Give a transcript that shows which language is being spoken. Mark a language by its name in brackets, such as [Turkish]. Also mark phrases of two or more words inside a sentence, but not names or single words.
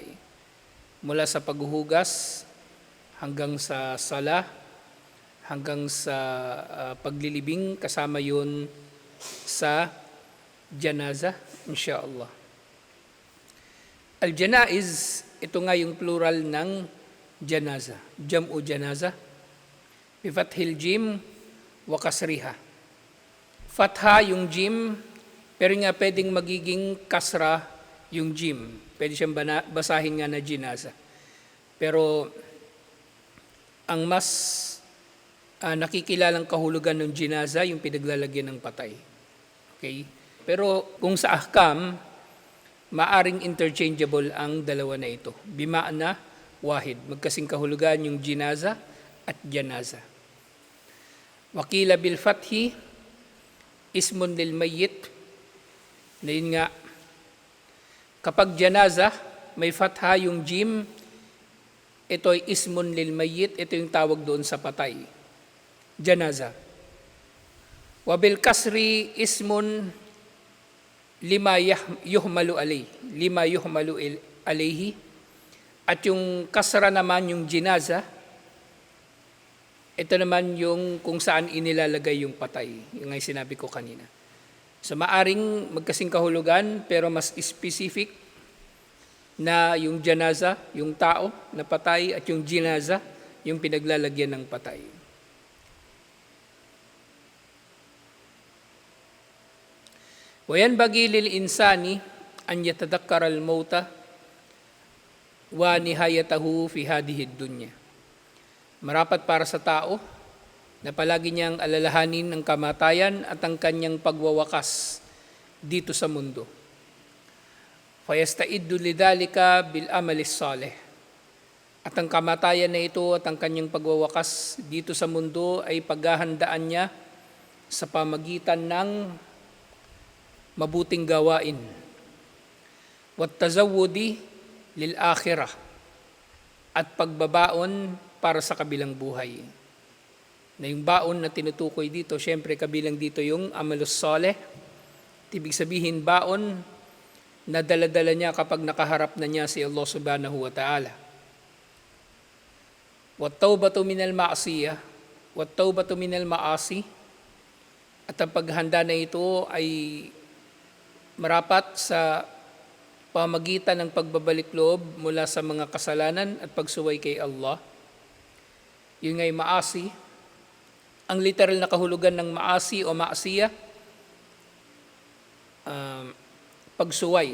[Filipino] Mula sa paghuhugas hanggang sa salah, hanggang sa paglilibing, kasama yun sa janazah, inshallah. Al-Janaiz, ito nga yung plural ng janazah. [Arabic] جمع جنازة بفتح الجيم وكسرها. [Filipino] Fatha yung jim, pero nga pwedeng magiging kasra yung jim. Pwede siyang basahin nga na janazah. Pero ang mas nakikilalang kahulugan ng jinazah, yung pinaglalagyan ng patay. Okay? Pero kung sa ahkam, maaring interchangeable ang dalawa na ito. [Arabic] بمعنى واحد. [Filipino] Magkasing kahulugan yung jinazah at janazah. [Arabic] وقيل بالفتح، اسم للميت. [Filipino] Na yun nga, kapag janazah, may fatha yung jim, ito ay [Arabic] اسم للميت, [Filipino] ito yung tawag doon sa patay. Janazah. [Arabic] وبالكسر اسم لما يحمل عليه. [Filipino] At yung kasra naman yung jinazah, ito naman yung kung saan inilalagay yung patay. Yung ay sinabi ko kanina. So maaring magkasing kahulugan pero mas specific na yung janazah, yung tao na patay, at yung jinazah, yung pinaglalagyan ng patay. [Arabic] وَيَنْبَغِي لِلْإِنسَانِ أَنْ يَتَذَكَّرَ الْمَوْتَ وَنِهَايَتَهُ فِي هَذِهِ الدُّنْيَا. [Filipino] Marapat para sa tao na palagi niyang alalahanin ang kamatayan at ang kanyang pagwawakas dito sa mundo. [Arabic] فَيَسْتَئِدُّ لِذَلِكَ بِالْأَمَلِ الصَّالِحِ. [Filipino] At ang kamatayan na ito at ang kanyang pagwawakas dito sa mundo ay paghahandaan niya sa pamagitan ng mabuting gawain. [Arabic] والتزود للآخرة, [Filipino] at pagbabaon para sa kabilang buhay. Na yung baon na tinutukoy dito, syempre kabilang dito yung [Arabic] العمل الصالح. [Filipino] Ibig sabihin baon na dala-dala niya kapag nakaharap na niya si Allah [Arabic] سبحانه وتعالى. والتوبة من المعصية والتوبة من المعاصي, [Filipino] at ang paghanda na ito ay marapat sa pamagitan ng pagbabalik loob mula sa mga kasalanan at pagsuway kay Allah. Yun nga'y maasi. Ang literal na kahulugan ng maasi o maasiya, pagsuway.